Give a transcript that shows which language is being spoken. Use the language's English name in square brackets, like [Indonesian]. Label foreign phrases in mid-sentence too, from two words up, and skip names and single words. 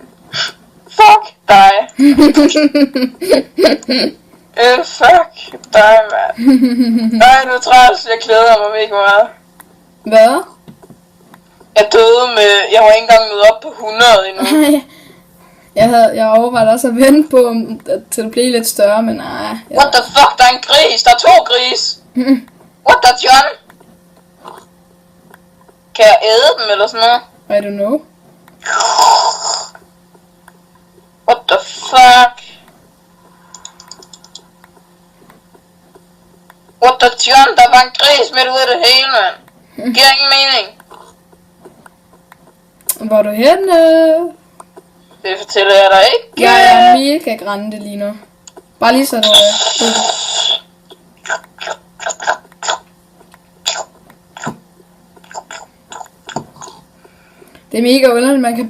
[Danish] Fuck dig. Fuck dig, mand. Nej, nu træls. Jeg glæder mig mega meget. Hvad? Jeg døde med... Jeg var ikke engang nået op på 100 endnu. Jeg overvejede også at vente på, til det blev lidt større, men nej. [English] What the fuck? [Danish] Der er en gris. Der er 2 gris. [English] What the John? [Danish] Kan jeg æde dem eller sådan noget? [English] I don't know. What the fuck? What the John? [Danish] Der var en gris midt ude af det hele, mand. Giver ingen mening. Hvor er du henne? Det fortæller jeg dig ikke. Jeg er mega grænte lige nu. Bare lige så du ved det. Det er mega underligt.